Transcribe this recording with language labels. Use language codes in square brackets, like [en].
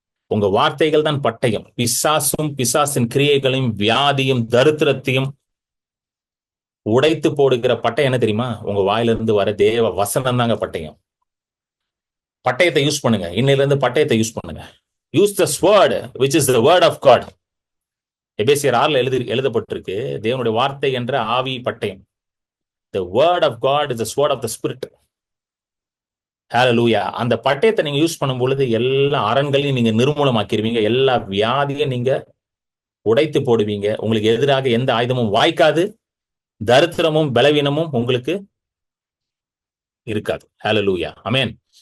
[ta] உங்க வார்த்தைகள் தான் பட்டயம். பிசாசும் பிசாசின் கிரியைகளையும் வியாதியும் தரித்திரத்தையும் உடைத்து போடுகிற பட்டயம் என்ன தெரியுமா? உங்க வாயிலிருந்து வர தேவ வசனம் தாங்க பட்டயம். பட்டயத்தை யூஸ் பண்ணுங்க. இன்னையில இருந்து பட்டயத்தை யூஸ் பண்ணுங்க. [en] Use the sword which is the word of God. [ta] எபேசியர் 6 எழுதப்பட்டிருக்கு, தேவனுடைய வார்த்தை என்ற ஆவி பட்டயம். [en] The word of God is the sword of the spirit. [ta] ஹல்லேலூயா. அந்த பட்டயத்தை நீங்க யூஸ் பண்ணும் பொழுது எல்லா அரண்களையும் நீங்க நிர்மூலமாக்கிடுவீங்க, எல்லா வியாதியும் நீங்க உடைத்து போடுவீங்க, உங்களுக்கு எதிராக எந்த ஆயுதமும் வாய்க்காது, தரித்திரமும் பலவீனமும் உங்களுக்கு இருக்காது. ஹல்லேலூயா. ஆமென்.